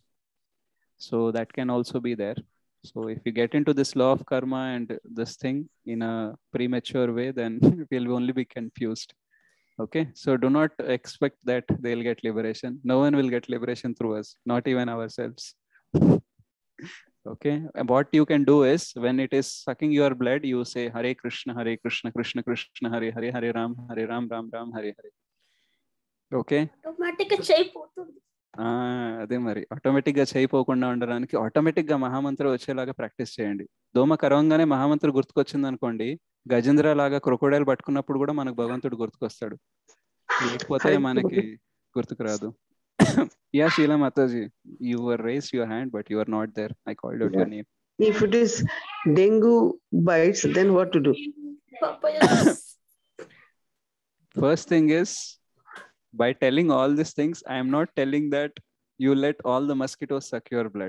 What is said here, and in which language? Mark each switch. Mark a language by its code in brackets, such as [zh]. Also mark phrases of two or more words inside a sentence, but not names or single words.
[en] So that can also be there. So if you get into this law of karma and this thing in a premature way, then we'll only be confused. Okay, so do not expect that they'll get liberation. No one will get liberation through us, not even ourselves. Okay, and what you can do is, when it is sucking your blood, you say [sa] Hare Krishna, Krishna Krishna, Hare Hare, Hare Ram, Ram Ram, Hare Hare. [en] Okay. [te] అదే మరి ఆటోమేటిక్ గా చేయపోకుండా ఉండడానికి ఆటోమేటిక్ గా మహామంత్ర వచ్చేలాగా ప్రాక్టీస్ చేయండి. దోమ కరవంగానే మహామంత్ర గుర్తుకొచ్చింది అనుకోండి, గజేంద్ర లాగా క్రొకోడైల్ పట్టుకున్నప్పుడు కూడా మనకు భగవంతుడు గుర్తుకొస్తాడు, లేకపోతే మనకి గుర్తుకు రాదు. [en] Yeah, Sheila Mataji, you were raised your hand, but you are not there. I called out your name. If it is dengue bites, then what to do? First thing is, by telling all these things, I am not telling that you let all the mosquitoes suck your blood.